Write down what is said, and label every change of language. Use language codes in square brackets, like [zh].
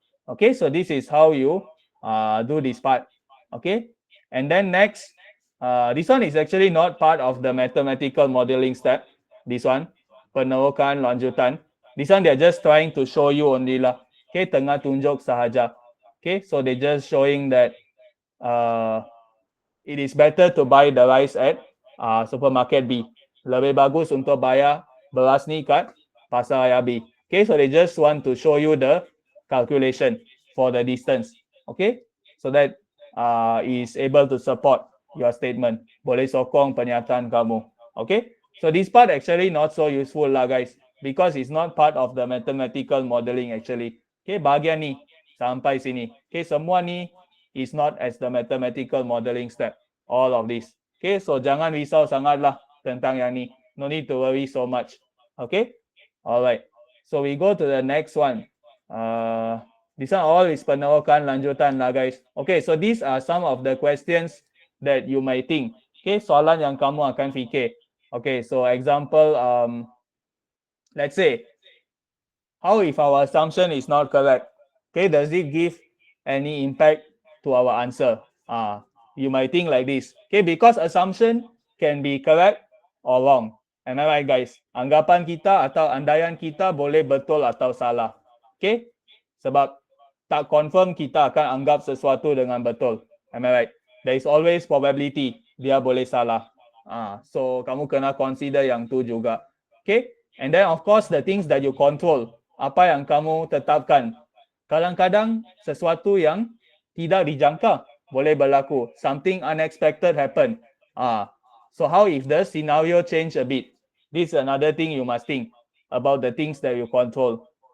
[en] Okay, so this is how you do this part. Okay, and then next, this one is actually not part of the mathematical modeling step. This one, penerokan lanjutan. This one they're just trying to show you only lah. Okay, [ms] tengah tunjuk sahaja. [en] Okay, so they're just showing that it is better to buy the rice at supermarket B. [ms] Lebih bagus untuk bayar beras ni kat pasar raya B. [en] Okay, so they just want to show you the calculation for the distance. Okay, so that is able to support your statement. [ms] Boleh sokong pernyataan kamu. [en] Okay, so this part actually not so useful lah guys, because it's not part of the mathematical modeling actually. Okay, [ms] bahagian ni sampai sini. [en] Okay, [ms] semua ni [en] is not as the mathematical modeling step. All of this. [ms] Okay, so jangan risau sangat lah tentang yang ni. [en] No need to worry so much. Okay, alright. So we go to the next one. This one all is penerokan lanjutan lah guys. Okay, so these are some of the questions that you might think. [ms] Okay, soalan yang kamu akan fikir. [en] Okay, so example, let's say, how if our assumption is not correct? Okay, does it give any impact to our answer? You might think like this. Okay, because assumption can be correct or wrong. Am I right guys? [ms] Anggapan kita atau andaian kita boleh betul atau salah. Okay, sebab tak confirm kita akan anggap sesuatu dengan betul. [en] Am I right? There is always probability [ms] dia boleh salah. So kamu kena consider yang tu juga. [en] Okay, and then of course the things that you control. [ms] Apa yang kamu tetapkan. Kadang-kadang sesuatu yang tidak dijangka boleh berlaku. [en] Something unexpected happen. So how if the scenario change a bit? This is another thing you must think about the things that you control.